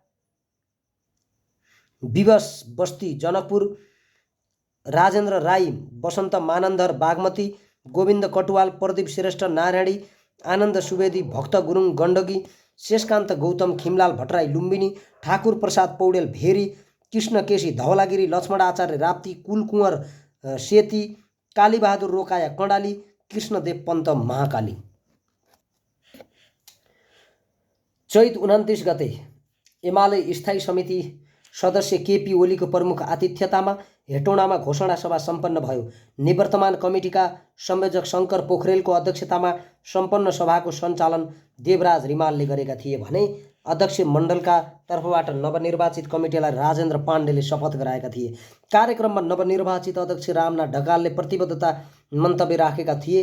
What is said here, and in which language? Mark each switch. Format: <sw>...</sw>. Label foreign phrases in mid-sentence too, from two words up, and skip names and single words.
<ne>विवश बस्ती जनकपुर, राजेन्द्र राई, वसन्त मानन्धर बागमती, गोविन्द कटुवाल, प्रदीप श्रेष्ठ नारायणी, आनन्द सुवेदी, भक्त गुरुङ गण्डकी, शेषकान्त गौतम, खिमलाल भट्टराई लुम्बिनी, ठाकुर प्रसाद पौडेल भेरी, कृष्ण केसी धवलागिरी, लक्ष्मण आचार्य राप्ती, कुल कुँवर सेती, कालीबहादुर रोकाया कडाली, कृष्णदेव पन्त महाकाली। चैत 29 गते एमाले स्थायी समिति सदस्य केपी ओलीको प्रमुख आतिथ्यतामा हेटौँडामा घोषणा सभा सम्पन्न भयो। निवर्तमान कमिटीका संयोजक शङ्कर पोखरेलको अध्यक्षतामा सम्पन्न सभाको सञ्चालन देवराज रिमालले गरेका थिए भने अध्यक्ष मण्डलका तर्फबाट नवनिर्वाचित कमिटीलाई राजेन्द्र पाण्डेले शपथ गराएका थिए। कार्यक्रममा नवनिर्वाचित अध्यक्ष रामनाथ ढकालले प्रतिबद्धता मन्तव्य राखेका थिए।</ne>